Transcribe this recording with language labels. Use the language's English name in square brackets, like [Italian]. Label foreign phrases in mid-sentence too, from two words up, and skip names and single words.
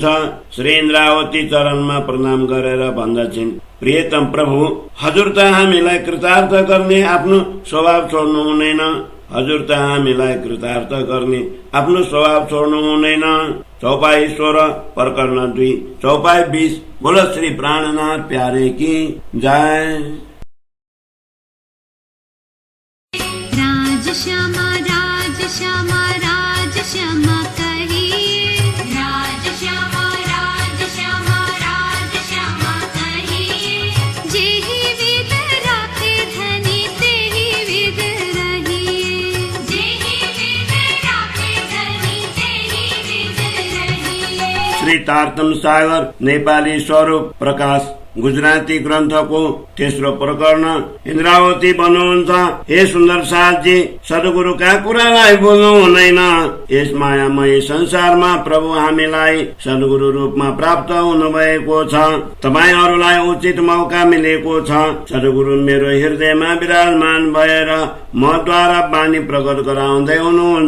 [Nepali] श्री इन्द्रावती चरणमा प्रणाम गरेर भन्दछिन्, प्रियतम प्रभु, हजुर त हामीलाई कृतार्थ गर्ने आफ्नो स्वभाव छोड्नु हुँदैन। हजुर त हामीलाई कृतार्थ गर्ने आफ्नो स्वभाव छोड्नु हुँदैन। चौपाई 16 प्रकरण 2 चौपाई 20। [Hindi] बोलो श्री प्राणनाथ प्यारे की जय। राज श्यामा राज श्यामा राज श्यामा कहिए, राज श्यामा राज श्यामा राज श्यामा कहिए। जेहि विद राखे धनी तेहि विद रहिए, जेहि विद राखे धनी तेहि विद रहिए। [Nepali] श्री तारतम सागर नेपाली स्वरूप प्रकाश गुजराती ग्रन्थको तेस्रो प्रकरण। इन्द्रावती भन्नुहुन्छ, हे सुन्दर साथजी, सद्गुरुका कुरालाई बोल्नु हुँदैन। यस मायामय संसारमा प्रभु हामीलाई सद्गुरु रूपमा प्राप्त हुनुभएको छ। तपाईहरूलाई उचित मौका मिलेको छ। सद्गुरु मेरो हृदयमा विराजमान भएर मद्वारा बानी प्रकट गराउँदै हुनुहुन्छ।